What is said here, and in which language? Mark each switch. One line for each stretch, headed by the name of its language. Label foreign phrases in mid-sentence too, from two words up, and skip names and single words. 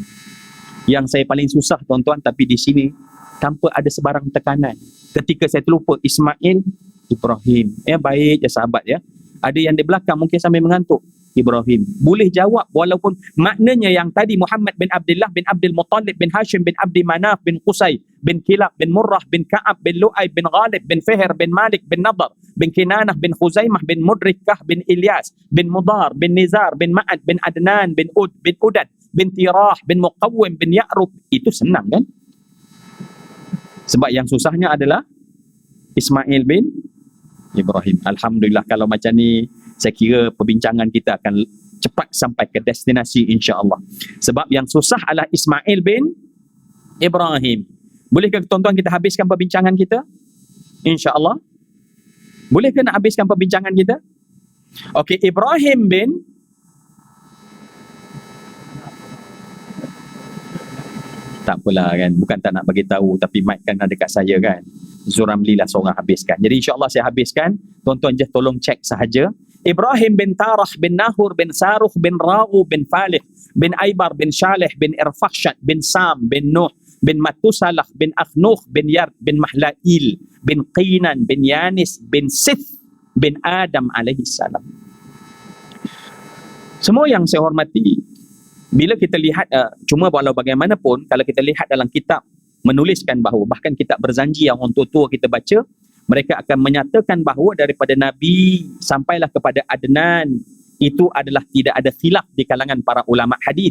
Malay: Yang saya paling susah tuan-tuan, tapi di sini tanpa ada sebarang tekanan. Ketika saya terlupa Ismail, Ibrahim. Ya, baik ya sahabat, ya. Ada yang di belakang mungkin sambil mengantuk. Ibrahim. Boleh jawab walaupun maknanya yang tadi Muhammad bin Abdullah bin Abdul Muttalib bin Hashim bin Abdi Manaf bin Qusay bin Kilab bin Murrah bin Ka'ab bin Lu'ay bin Ghalib bin Fihr bin Malik bin Nadar bin Kinanah bin Khuzaimah bin Mudrikah bin Ilyas bin Mudar bin Nizar bin Ma'ad bin Adnan bin Ud bin Udad bin Tirah bin Muqawwim bin Ya'rub. Itu senang kan? Sebab yang susahnya adalah Ismail bin Ibrahim. Alhamdulillah, kalau macam ni saya kira perbincangan kita akan cepat sampai ke destinasi
Arabic: إن شاء الله.
Malay: Sebab yang susah adalah Ismail bin Ibrahim. Bolehkah tuan-tuan kita habiskan perbincangan kita?
Arabic: إن شاء الله.
Malay: Bolehkah nak habiskan perbincangan kita? Okey, Ibrahim bin tak apalah kan, bukan tak nak bagi tahu, tapi mic kan ada dekat saya kan. Zuramli lah seorang habiskan. Jadi
Arabic: إن شاء الله
Malay: saya habiskan. Tuan-tuan just tolong cek sahaja. Ibrahim bin Tarah bin Nahur bin Saruh bin Ra'u bin Falih bin Aibar bin Shalih bin Irfakhshat bin Sam bin Nuh bin Matusalah bin Akhnuh bin Yard bin Mahlail bin Qinan bin Yanis bin Sith bin Adam
Arabic: عليه السلام.
Malay: Semua yang saya hormati, bila kita lihat cuma walau bagaimanapun, kalau kita lihat dalam kitab menuliskan bahawa bahkan kitab berzanji yang orang tua kita baca, mereka akan menyatakan bahawa daripada Nabi sampailah kepada Adnan itu adalah tidak ada khilaf di kalangan para ulama hadis.